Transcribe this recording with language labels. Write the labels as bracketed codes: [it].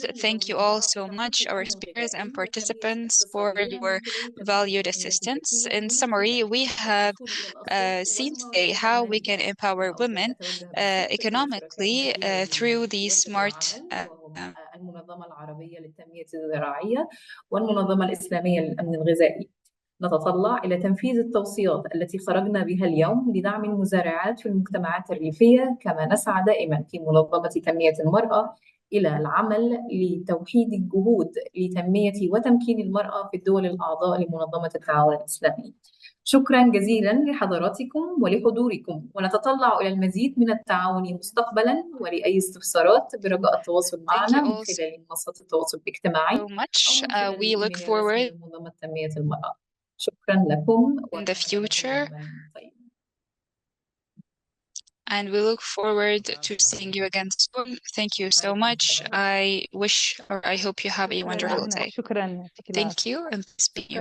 [en] Thank you all so much, our speakers and participants, for your valued assistance. In summary, we have seen today how we can empower women economically through the smart [ar] المنظمة العربية للتنمية الزراعية والمنظمة الإسلامية للأمن الغذائي. نتطلع إلى تنفيذ التوصيات التي خرجنا بها اليوم لدعم المزارعات في المجتمعات الريفية، كما نسعى دائما في منظمة تنمية المرأة إلى العمل لتوحيد الجهود لتنمية وتمكين المرأة في الدول الأعضاء لمنظمة التعاون الإسلامي. شكرا جزيلا لحضراتكم ولحضوركم، ونتطلع إلى المزيد من التعاون مستقبلا، ولأي استفسارات برجاء التواصل معنا من خلال منصات التواصل الاجتماعي [en] so much. We look forward [ar] لمنظمة تنمية المرأة. شكرا لكم [en] in the future, and we look forward to seeing you again soon. Thank you so much. I wish, or I hope you have a wonderful day. [ar] شكرا. [en] Thank you, and peace be you.